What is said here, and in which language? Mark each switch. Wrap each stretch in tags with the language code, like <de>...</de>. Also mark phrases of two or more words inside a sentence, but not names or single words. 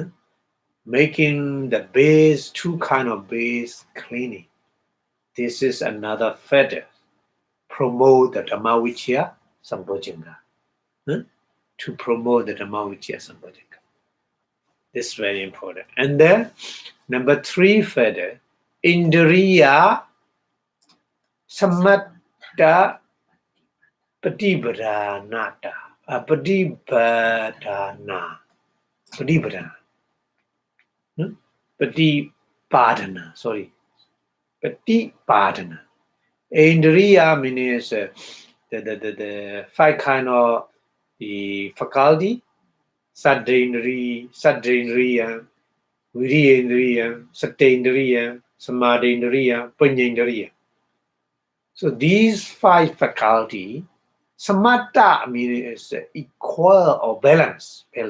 <en>Making the base, 2 kind of base cleaning. This is another fetter. Promote the</en> <pi>Dhammavichaya Sambhojjhanga.</pi> <en>To promote the</en> <pi>Dhammavichaya Sambhojjhanga.</pi> <en>This is very important. And then number 3 fetter,</en> <pi>Indriya Samatta Patipadanata. Patipadana. Patipadana. Sorry. Patipadana.</pi> <en>Indriya means the 5 kind of the faculty.</en> <pi>Sadendriya, Virendriya, Satendriya, Samadendriya, Panyendriya.</pi> <en>So these 5 faculty, Samatha means equal or balance.</en>